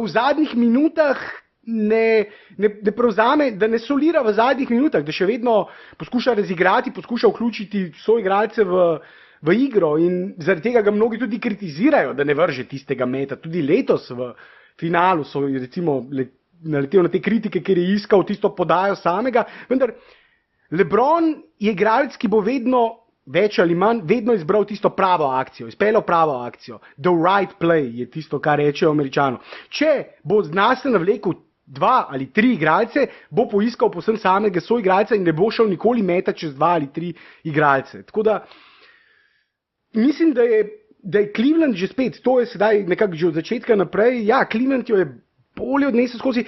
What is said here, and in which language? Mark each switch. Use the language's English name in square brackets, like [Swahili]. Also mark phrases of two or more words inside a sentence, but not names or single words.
[Slovenian] Da v zadnjih minutah ne prevzame, da ne solira v zadnjih minutah, da še vedno poskuša razigrati, poskuša vključiti soigralce v igro in zaradi tega ga mnogi tudi kritizirajo, da ne vrže tistega meta. Tudi letos v finalu so recimo naletel na te kritike, ker je iskal tisto podajo samega, vendar LeBron je igralec, ki bo vedno več ali manj, vedno izbral tisto pravo akcijo, izpeljal pravo akcijo. [English] The right play [Slovenian] je tisto, kar rečejo Američano. Če bo znase navlekel 2 ali 3 igralce, bo poiskal povsem samega soigralca in ne bo šel nikoli meta čez 2 ali 3 igralce. Tako da mislim, da je Cleveland že spet, to je sedaj nekako že od začetka naprej, ja, Cleveland jo je bolje odnesel skozi.